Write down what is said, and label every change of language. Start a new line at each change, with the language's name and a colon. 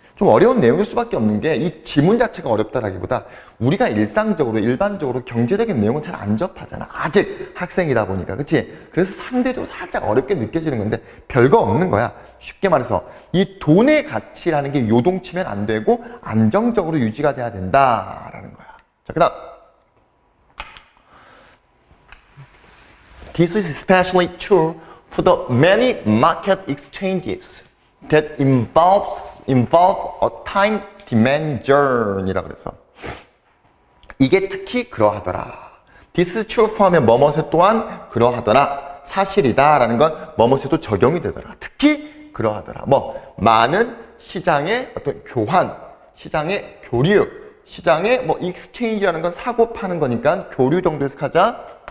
Korean: 좀 어려운 내용일 수밖에 없는 게 이 지문 자체가 어렵다라기보다 우리가 일상적으로 일반적으로 경제적인 내용은 잘 안 접하잖아. 아직 학생이다 보니까. 그치? 그래서 상대적으로 살짝 어렵게 느껴지는 건데 별거 없는 거야. 쉽게 말해서 이 돈의 가치라는 게 요동치면 안 되고 안정적으로 유지가 돼야 된다라는 거야.
English: 자, 그다음 This is especially true for the many market exchanges that involve a time dimension이라
Korean: 그래서 이게 특히 그러하더라.
English: This is true for
Korean: 하면 뭐뭐에 또한 그러하더라. 사실이다 라는 건 뭐뭐에도 적용이 되더라. 특히 그러하더라. 뭐 많은 시장의 어떤 교환, 시장의 교류, 시장의 뭐 exchange라는 건 사고 파는 거니까 교류 정도에서 가자.